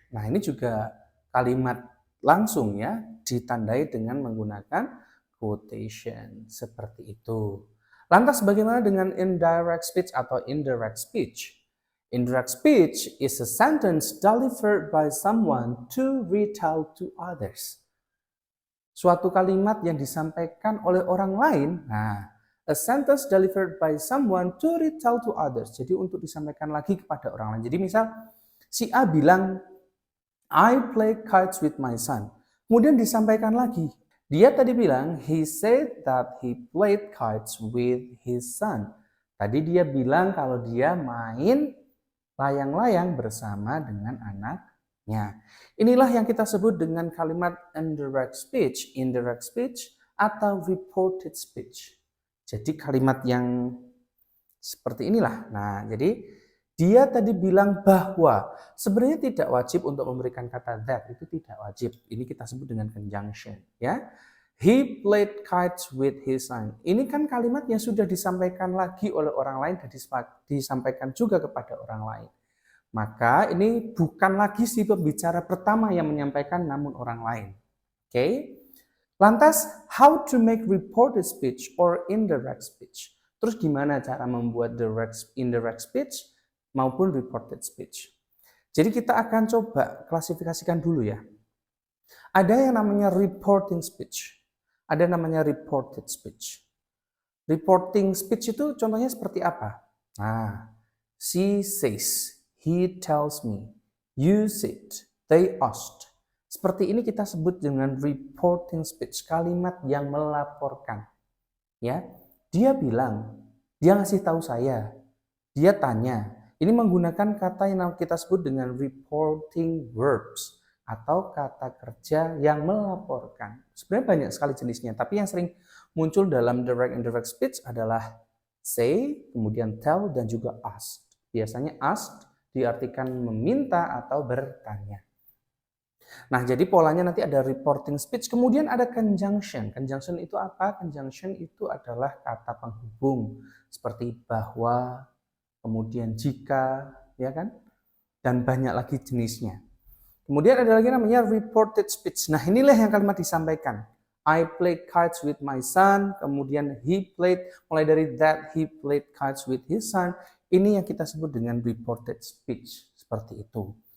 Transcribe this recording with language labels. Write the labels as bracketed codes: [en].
[id] Nah, ini juga kalimat langsung ya, ditandai dengan menggunakan quotation seperti itu. Lantas bagaimana dengan indirect speech atau indirect speech? [en] Indirect speech is a sentence delivered by someone to retell to others. [id] Suatu kalimat yang disampaikan oleh orang lain, nah, [en] a sentence delivered by someone to retell to others. [id] Jadi untuk disampaikan lagi kepada orang lain. Jadi misal si A bilang, [en] I play kites with my son. [id] Kemudian disampaikan lagi. Dia tadi bilang, [en] he said that he played kites with his son. [id] Tadi dia bilang kalau dia main layang-layang bersama dengan anaknya. Inilah yang kita sebut dengan kalimat indirect speech, atau reported speech. Jadi kalimat yang seperti inilah. Nah, jadi dia tadi bilang bahwa sebenarnya tidak wajib untuk memberikan kata that, itu tidak wajib. Ini kita sebut dengan conjunction, ya. [en] He played kites with his son. [id] Ini kan kalimat yang sudah disampaikan lagi oleh orang lain dan disampaikan juga kepada orang lain. Maka ini bukan lagi si pembicara pertama yang menyampaikan namun orang lain. Oke? [en] Lantas, how to make reported speech or indirect speech? [id] Terus gimana cara membuat indirect speech maupun reported speech? Jadi kita akan coba klasifikasikan dulu ya. Ada yang namanya reporting speech. Ada namanya reported speech. Reporting speech itu contohnya seperti apa? [en] Nah, she says, he tells me, you said, they asked. [id] Seperti ini kita sebut dengan reporting speech, kalimat yang melaporkan. Ya, dia bilang, dia ngasih tahu saya, dia tanya. Ini menggunakan kata yang kita sebut dengan reporting verbs atau kata kerja yang melaporkan. Sebenarnya banyak sekali jenisnya, tapi yang sering muncul dalam direct and indirect speech adalah say, kemudian tell, dan juga ask. Biasanya ask diartikan meminta atau bertanya. Nah, jadi polanya nanti ada reporting speech, kemudian ada conjunction. Conjunction itu apa? Conjunction itu adalah kata penghubung, seperti bahwa, kemudian jika, ya kan? Dan banyak lagi jenisnya. Kemudian ada lagi namanya reported speech. Nah, inilah yang kalimat disampaikan. [en] I played kites with my son, [id] kemudian [en] he played, [id] mulai dari [en] that he played kites with his son. Ini yang kita sebut dengan reported speech, seperti itu.